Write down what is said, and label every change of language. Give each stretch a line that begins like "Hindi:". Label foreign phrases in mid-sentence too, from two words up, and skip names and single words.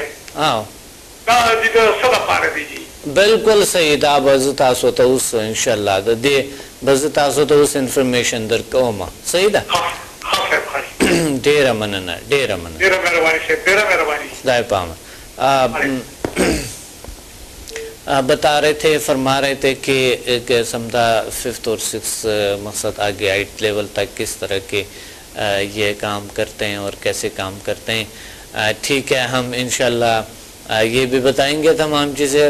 Pashto: ها دا د صدا پاره دی. بالکل صحیح. دا به تاسو ته اوس
Arabic: ان شاء الله
Pashto: د دې به تاسو ته اوس انفارمیشن درکوم. صحیح ده. ها سر ډیره مننه. ډیره مهرباني سر. ډیره مهرباني. خدای پامه.
Urdu: بتا رہے تھے، فرما رہے تھے کہ سمجھا 5th اور 6th مقصد آگے 8th لیول تک کس طرح کے یہ کام کرتے ہیں اور کیسے کام کرتے ہیں. ٹھیک ہے، ہم انشاءاللہ یہ بھی بتائیں گے تمام چیزیں.